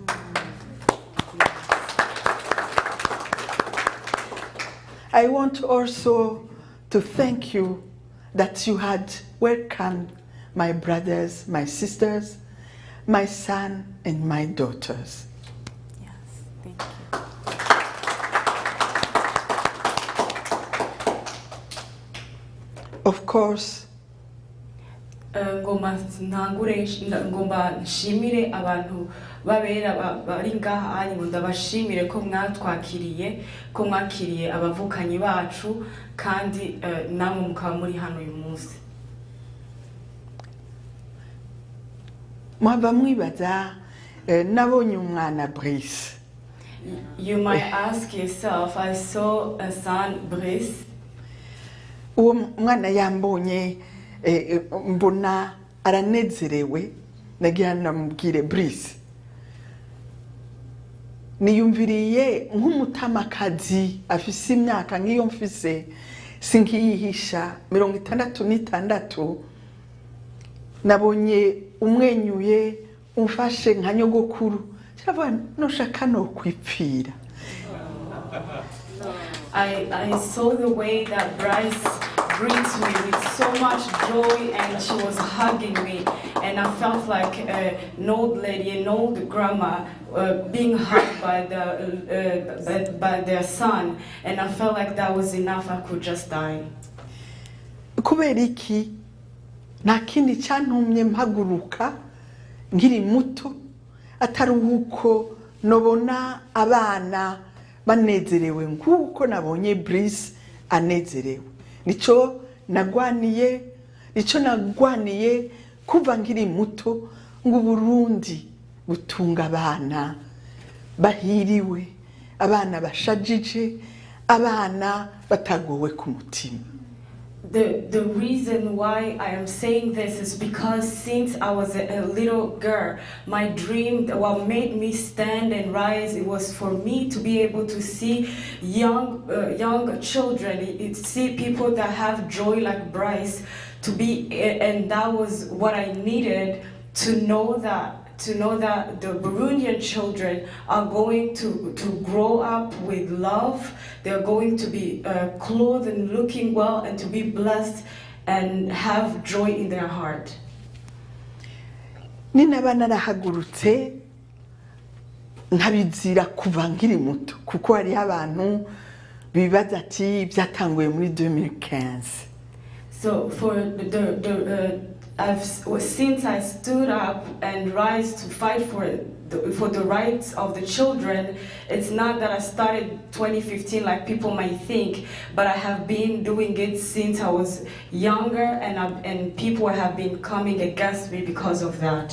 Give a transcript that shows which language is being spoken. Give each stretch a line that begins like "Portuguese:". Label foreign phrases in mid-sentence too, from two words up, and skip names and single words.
English: I want also to thank you that you had welcomed my brothers, my sisters, my son, and my daughters. Yes, thank you. Of course,
Rundi: ngomba nshimire abantu babera bari ngaha hanyuma ndabashimire ko mwakiriye abavukanyi bacu kandi namwe mukaba muri hano uyu munsi. mwaba mwibaza nabonye umwana Brice.
English: You might ask yourself, I saw a son, Brice.
Rundi: Uwo mwana yambonye mbona aranezerewe, nagira namubwire Brice, niyumviriye nk'umutamakazi afise imyaka nk'iyo mfise sinkiyihisha 66, nabonye umwenyuye umfashe nka nyogokuru, cyava noshaka no kwipfira.
English: I saw the way that Bryce greets me with so much joy, and she was hugging me, and I felt like an old lady, an old grandma being hugged by their son, and I felt like that was enough. I could just die.
Rundi: Kubera iki nta kindi cyantumye mpaguruka nkiri muto atari uko nobona abana banezerewe nk'uko nabonye Brice anezerewe. Nico nagwaniye kuva nkiri muto ngo Burundi butunga abana bahiriwe, abana bashajije, abana batagowe ku mutima.
English: The reason why I am saying this is because since I was a little girl, my dream, what made me stand and rise, it was for me to be able to see young children, see people that have joy like Bryce, and that was what I needed to know that the Burundian children are going to grow up with love. They're going to be clothed and looking well and to be blessed and have joy in their heart.
Rundi: Ninaba narahagurutse nkabizira kuva nkiri muto kuko hari abantu bibaza ati byatanguye muri 2015.
English: So since I stood up and rise to fight for the rights of the children, it's not that I started 2015 like people might think, but I have been doing it since I was younger, and people have been coming against me because of that.